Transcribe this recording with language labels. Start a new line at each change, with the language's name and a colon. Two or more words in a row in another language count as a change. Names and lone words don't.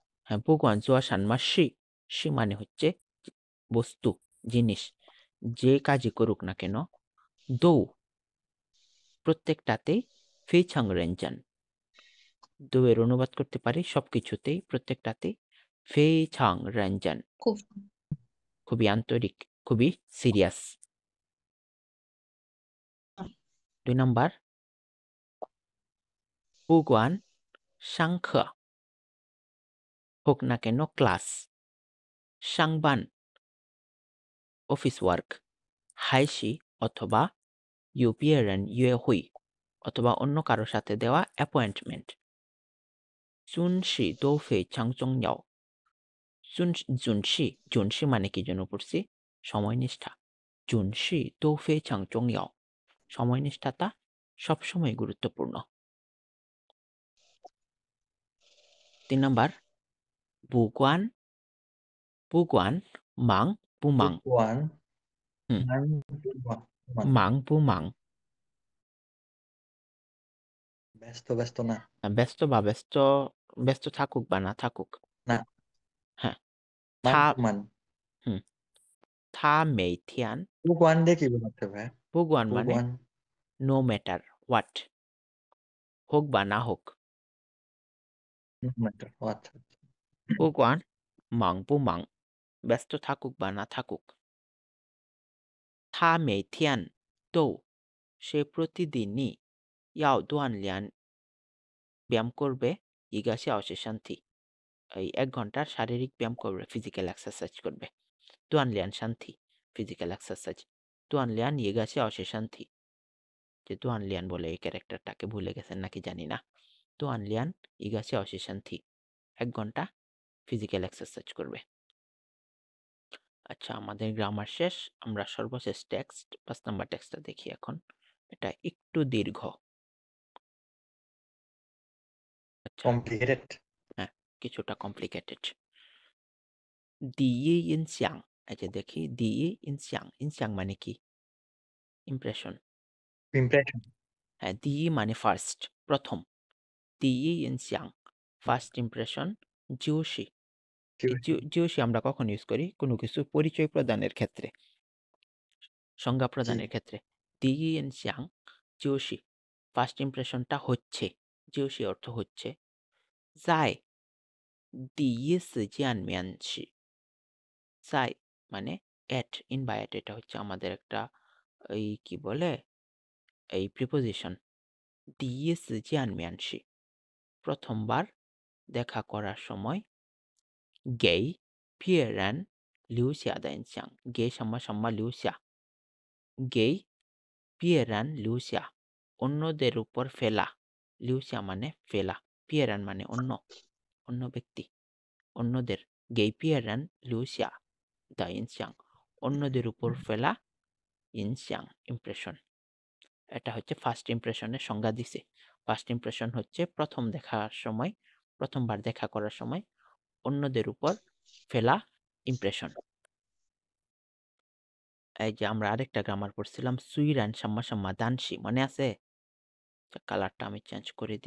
Bangla: হ্যাঁ
Chinese: 不管做什么事
Bangla: মানে হচ্ছে বস্তু জিনিস যে কাজই করুক না কেন দৌ প্রত্যেকটাতেই
Chinese: 非常认真
Bangla: দৌয়ের অনুবাদ করতে পারি সবকিছুতেই প্রত্যেকটাতেই
Chinese: 非常认真
Bangla: খুব খুবই আন্তরিক খুবই সিরিয়াস 2 নাম্বার
Chinese: 不管上课
Bangla: হোক না কেন ক্লাস
Chinese: 上班
Bangla: অফিস ওয়ার্ক 还是 অথবা
Chinese: 与别人约会
Bangla: অথবা অন্য কারো সাথে দেওয়া অ্যাপয়েন্টমেন্ট
Chinese: 准时都非常重要
Bangla: 准时 মানে কি জন্য পড়ছি সময়নিষ্ঠা
Chinese: 准时都非常重要
Bangla: সময়নিষ্ঠাতা সবসময় গুরুত্বপূর্ণ 3 নাম্বার
Chinese: 不管忙不忙
Bangla: বুকুয়ান হুম মান মান
Chinese: 忙不忙
Bangla: ব্যস্ত ব্যস্ত না ব্যস্ত বা ব্যস্ত থাকুক বা না থাকুক না হ্যাঁ মান
Chinese: 他
Bangla: মান
Chinese: 他每天
Bangla: বুকুয়ান দিয়ে কি বোঝাচ্ছে ভাই 不管 মানে বুকুয়ান
English: no matter what
Bangla: হোক বা না হোক ম্যাটার ও আচ্ছা
Chinese: 不管忙不忙
Bangla: ব্যস্ত থাকুক বা না থাকুক
Chinese: 他每天都
Bangla: সে প্রতিদিনই
Chinese: 要锻炼
Bangla: ব্যায়াম করবে 一
Chinese: 个小时身体
Bangla: এই 1 ঘন্টার শারীরিক ব্যায়াম করবে
English: physical exercise
Bangla: করবে
Chinese: 锻炼身
Bangla: 体
English: physical exercise
Chinese: 锻炼一个小时身体
Bangla: যে 锻炼 বলে এই ক্যারেক্টারটাকে ভুলে গেছেন নাকি জানি না
Chinese: 锻炼一个小时身体
Bangla: 1 ঘন্টা
English: physical exercise
Bangla: করবে আচ্ছা আমাদের গ্রামার শেষ আমরা সর্বশেষ টেক্সট 5 নাম্বার টেক্সটটা দেখি এখন এটা একটু দীর্ঘ আচ্ছা কমপ্লিকেটেড হ্যাঁ কিছুটা কমপ্লিকেটেড
Chinese: 第一印象
Bangla: এই যে দেখি
Chinese: 第一印象
Bangla: ইনসাং মানে কি ইমপ্রেশন ইমপ্রেশন হ্যাঁ 第一 মানে ফার্স্ট প্রথম
Chinese: 第一印象
English: first impression
Chinese: 就是 就是
Bangla: আমরা কখন ইউজ করি কোনো কিছু পরিচয় প্রদানের ক্ষেত্রে সংজ্ঞা প্রদানের ক্ষেত্রে
Chinese: 第一印象
Bangla: জিওসি
English: first impression
Bangla: হচ্ছে জিওসি অর্থ হচ্ছে
Chinese: 在第一时间面试
Bangla: 在 মানে এট ইন বা এট এটা হচ্ছে আমাদের একটা এই কি বলে এই প্রিপোজিশন
Chinese: 第一时间面试
Bangla: প্রথমবার দেখা করার সময়
Chinese: 给别人留下的印象给什么什么留下给别人
Bangla: 留下 অন্যদের উপর ফেলা 留下 মানে ফেলা 别人 মানে অন্য ব্যক্তি অন্যদের
Chinese: 给别人留下的印象
Bangla: অন্যদের উপর ফেলা ইনসাং ইমপ্রেশন এটা হচ্ছে
English: first impression
Bangla: সংজ্ঞা দিছে
English: first impression
Bangla: হচ্ছে প্রথম দেখার সময় প্রথমবার দেখা করার সময় অন্যদের উপর ফেলা ইমপ্রেশন এই যে আমরা আরেকটা গ্রামার পড়ছিলাম
Chinese: 虽然 什么 什么 但是
Bangla: মনে আছে কালারটা আমি চেঞ্জ করে দিই